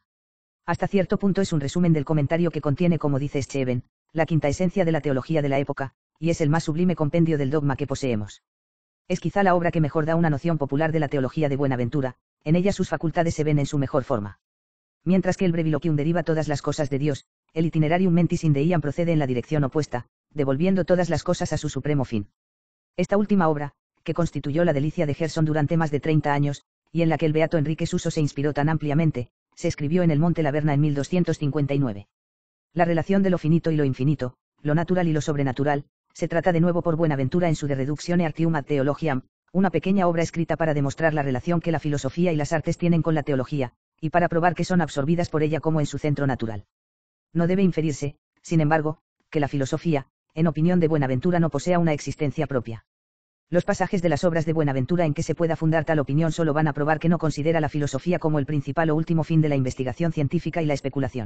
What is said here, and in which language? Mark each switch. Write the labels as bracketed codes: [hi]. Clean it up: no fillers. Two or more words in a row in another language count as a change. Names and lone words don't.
[es] Hasta cierto punto es un resumen del comentario que contiene, como dice Scheven, la quinta esencia de la teología de la época, y es el más sublime compendio del dogma que poseemos. Es quizá la obra que mejor da una noción popular de la teología de Buenaventura, en ella sus facultades se ven en su mejor forma. Mientras que el Breviloquium deriva todas las cosas de Dios, el Itinerarium mentis in deiam procede en la dirección opuesta, devolviendo todas las cosas a su supremo fin. Esta última obra, que constituyó la delicia de Gerson durante más de 30 años, y en la que el beato Enrique Suso se inspiró tan ampliamente, se escribió en el Monte Laverna en 1259. La relación de lo finito y lo infinito, lo natural y lo sobrenatural, se trata de nuevo por Buenaventura en su De reductione artium ad theologiam, una pequeña obra escrita para demostrar la relación que la filosofía y las artes tienen con la teología, y para probar que son absorbidas por ella como en su centro natural. No debe inferirse, sin embargo, que la filosofía, en opinión de Buenaventura no posea una existencia propia. Los pasajes de las obras de Buenaventura en que se pueda fundar tal opinión solo van a probar que no considera la filosofía como el principal o último fin de la investigación científica y la especulación.